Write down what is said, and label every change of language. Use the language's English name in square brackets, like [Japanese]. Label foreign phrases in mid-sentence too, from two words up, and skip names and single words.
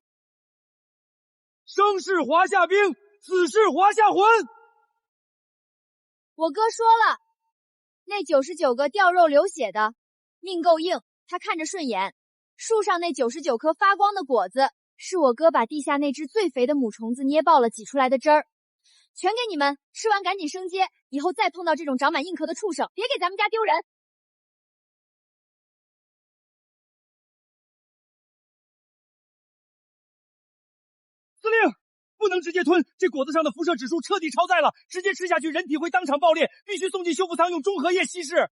[Chinese] 生是华夏兵，死是华夏魂。我哥说了，那99个掉肉流血的，命够硬，他看着顺眼。树上那99顆發光的果子，是我哥把地下那只最肥的母蟲子捏爆了擠出來的汁兒，全給你們，吃完趕緊升階，以後再碰到這種長滿硬殼的畜生，別給咱們家丟人。司令，不能直接吞，這果子上的輻射指數徹底超載了，直接吃下去人體會當場爆裂，必須送進修復艙用中和液稀釋。